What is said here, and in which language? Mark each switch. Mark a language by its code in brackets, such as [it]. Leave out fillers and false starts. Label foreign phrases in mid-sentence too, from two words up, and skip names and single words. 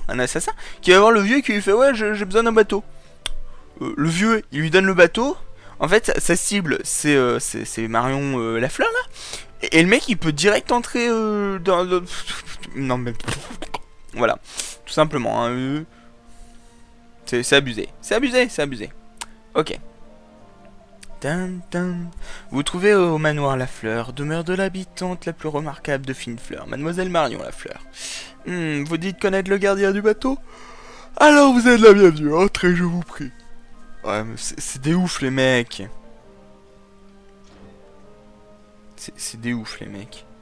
[fr] Un assassin qui va voir le vieux qui lui fait ouais, j'ai besoin d'un bateau. Le vieux, il lui donne le bateau. En fait, sa cible, c'est Marion Lafleur, là. Et le mec, il peut direct entrer dans le... Non, mais... Voilà. Tout simplement. Hein, c'est abusé. C'est abusé, c'est abusé. Ok. Dun, dun. Vous trouvez au manoir Lafleur, demeure de l'habitante la plus remarquable de Flinfleur, Mademoiselle Marion Lafleur. Vous dites connaître le gardien du bateau? Alors vous êtes la bienvenue, entrez, je vous prie. Ouais, mais c'est des ouf les mecs. C'est des ouf les mecs.